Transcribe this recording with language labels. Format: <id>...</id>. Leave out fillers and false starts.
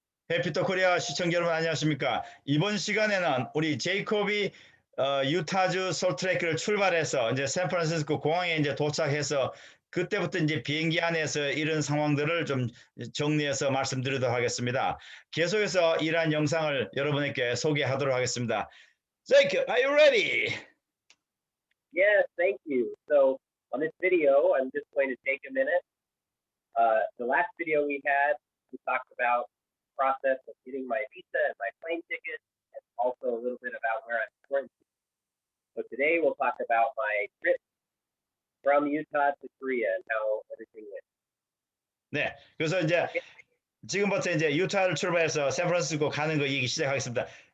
<ko>해피터 코리아 시청자 여러분 안녕하십니까? 이번 시간에는 우리 제이콥이 유타주 솔트레이크를 출발해서 이제 샌프란시스코 공항에 이제 도착해서 그때부터 이제 비행기 안에서 이런 상황들을 좀 정리해서 말씀드리도록 하겠습니다. 계속해서 이러한 영상을 여러분에게 소개하도록 하겠습니다.</ko> <en>Jacob, are you ready? Yes, thank you. So on this video, I'm just going to take a minute. The last video we had, we talked about the process of getting my visa and my plane ticket, and also a little bit about where I'm quarantined. So today we'll talk about my trip from Utah to Korea and how everything went.</en> <ko>네, 그래서 이제 지금부터 이제 유타를 출발해서 샌프란시스코 가는 거 얘기 시작하겠습니다.</ko>